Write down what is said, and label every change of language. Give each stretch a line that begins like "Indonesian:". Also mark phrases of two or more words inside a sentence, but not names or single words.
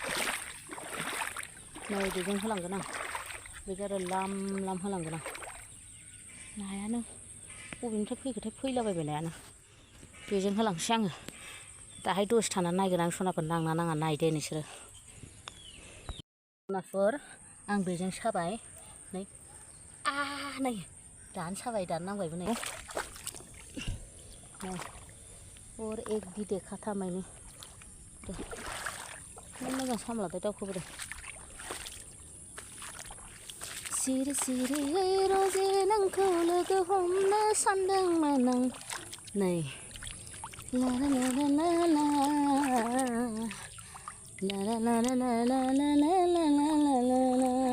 Bodo: नै बेजों होलांगोन आं बेजों आरो लाम होलांगोन आं नायानो बबेनिफ्राय फैखोथाय फैलाबायबाय नायानो बेजों होलांसै आङो दाहाय दसे थानानै नायगोन आं सनाफोर नांना नाङा नायदो नोंसोरो सनाफोर आं बेजों साबाय नै नै दानो साबाय दानो नांबायबो नै
Hindi: और एक भी देखा था मैंने
Bodo: मोजां सामलायबाय दावखोबोदों सिरि सिरियै रजे नोंखौ लोगो हमनो सानदोंमोन आं नै ला ला ला ला ला ला ला ला ला ला ला ला ला ला ला